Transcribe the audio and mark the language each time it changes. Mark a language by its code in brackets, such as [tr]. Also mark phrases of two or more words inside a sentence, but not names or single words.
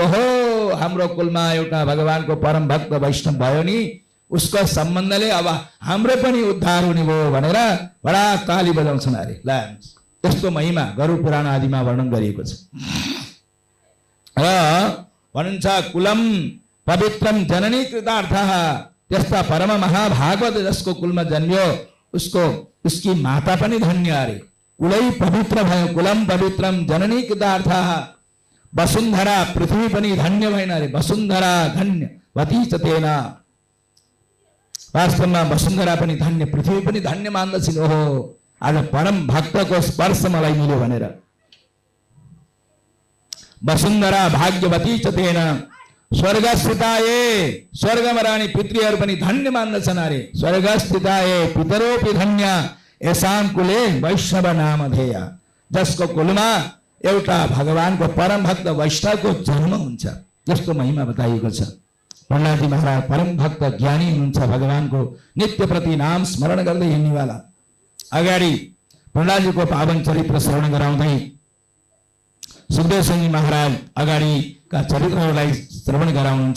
[ne] ओहो हाम्रो कुलमा एउटा भगवानको परम भक्त वैष्णव भयो नि, उसको सम्बन्धले अब हाम्रो पनि उद्धार हुने भयो भनेर बडा ताली बजाउँछन् अरे। ल यस्तो महिमा गरुड पुराण आदिमा वर्णन गरिएको छ। र भनिन्छ [sa] कुलम पवित्रम जननी कृतार्थः, [ne] त्यस्ता परम महाभागवत जसको कुलमा जन्मियो उसकी माता पनि धन्य अरे। कुलै पवित्र भयो, [sa] कुलम पवित्रम जननी कृतार्थः, [ne] वसुन्धरा पृथ्वी पनि धन्य भएन अरे। [sa] वसुन्धरा धन्य वती च तेन, [ne] वास्तवमा वसुन्धरा पनि धन्य, पृथ्वी पनि धन्य मान्दछिन्। ओहो आज परम भक्तको स्पर्श मलाई मिल्यो भनेर। [sa] वसुन्धरा भाग्यवती च तेन स्वर्गस्थिताये, [ne] स्वर्गमा रहने पितृहरू पनि धन्य मान्दछन् अरे। [sa] स्वर्गस्थिताये पितरोपि धन्य येषां कुले वैष्णव नाम धेय, [ne] जसको कुलमा एउटा भगवानको परम भक्त वैष्णवको जन्म हुन्छ, यस्तो महिमा बताइएको छ। प्रहलाद महाराज परम भक्त ज्ञानी हुनुहुन्छ, भगवानको नित्य प्रति नाम स्मरण गर्दै हिँड्नेवाला। अगाडि प्रहलादजीको पावन चरित्र श्रवण गराउँदै सुखदेव सिंह महाराज अगाडिका चरित्रहरूलाई श्रवण गराउनुहुन्छ।